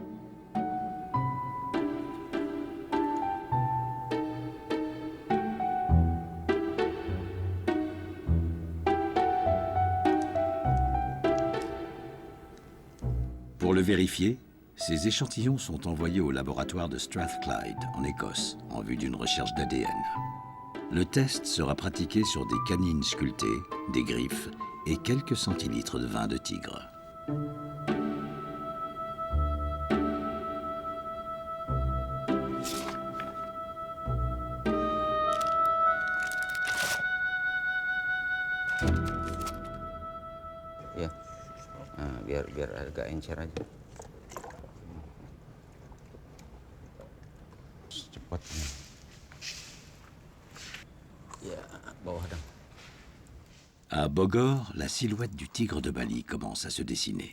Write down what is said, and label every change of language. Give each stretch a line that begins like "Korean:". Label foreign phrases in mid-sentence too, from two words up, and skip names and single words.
French: Pour le vérifier, ces échantillons sont envoyés au laboratoire de Strathclyde, en Écosse, en vue d'une recherche d'ADN. Le test sera pratiqué sur des canines sculptées, des griffes et quelques centilitres de vin de tigre.
Indonesian: Ya, biar agak encer aja. Cepatnya.
French: À Bogor, la silhouette du tigre de Bali commence à se dessiner.